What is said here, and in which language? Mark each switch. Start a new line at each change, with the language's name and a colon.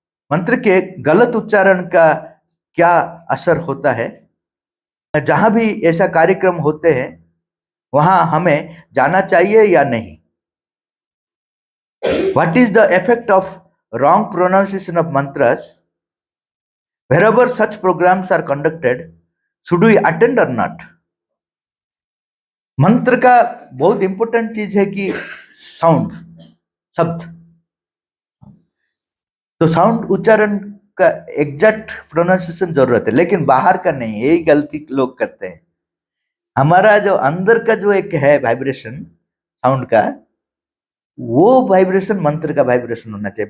Hindi: मंत्र के गलत उच्चारण का क्या असर होता है? जहां भी ऐसा कार्यक्रम होते हैं वहां हमें जाना चाहिए या नहीं?
English: What is the effect of wrong pronunciation of mantras wherever such programs are conducted? Should we attend or not?
Hindi: मंत्र का बहुत इंपॉर्टेंट चीज है कि साउंड, शब्द। तो साउंड उच्चारण का एग्जैक्ट प्रोनाउंसिएशन जरूरत है, लेकिन बाहर का नहीं। यही गलती लोग करते हैं। हमारा जो अंदर का जो एक है वाइब्रेशन साउंड का, वो वाइब्रेशन मंत्र का वाइब्रेशन होना चाहिए।